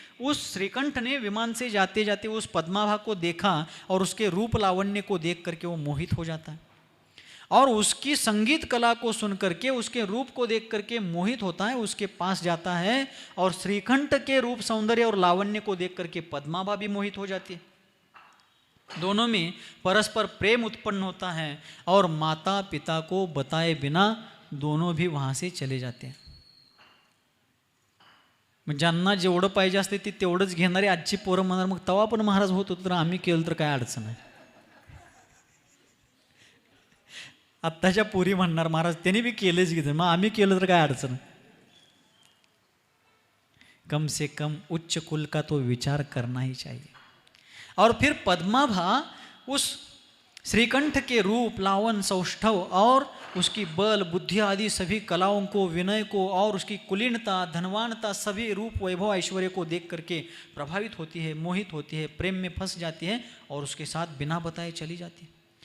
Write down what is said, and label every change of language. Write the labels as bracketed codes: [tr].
[hi] उस श्रीकंठ ने विमान से जाते जाते उस पद्माभा को देखा और उसके रूप लावण्य को देख करके वो मोहित हो जाता है, और उसकी संगीत कला को सुन करके, उसके रूप को देख करके मोहित होता है, उसके पास जाता है, और श्रीकंठ के रूप सौंदर्य और लावण्य को देख करके पद्माभा भी मोहित हो जाती है। दोनों में परस्पर प्रेम उत्पन्न होता है, और माता पिता को बताए बिना दोनों भी वहां से चले जाते हैं। [mr] ज्यांना जेवढं पाहिजे असते ते तेवढंच घेणारे आजची पोरं म्हणणार, मग तवा पण महाराज होत होतं तर आम्ही केलं तर काय अडचण आहे. आत्ताच्या पोरी म्हणणार महाराज त्यांनी भी केलेच घेतलं, मग आम्ही केलं तर काय अडचण. [hi] कम से कम उच्च कुल का तो विचार करना ही चाहिए. और फिर पद्माभा उस श्रीकंठ के रूप, लावन, सौष्ठव और उसकी बल, बुद्धि आदि सभी कलाओं को, विनय को और उसकी कुलीनता, धनवानता, सभी रूप, वैभव, ऐश्वर्य को देख करके प्रभावित होती है, मोहित होती है, प्रेम में फंस जाती है और उसके साथ बिना बताए चली जाती है.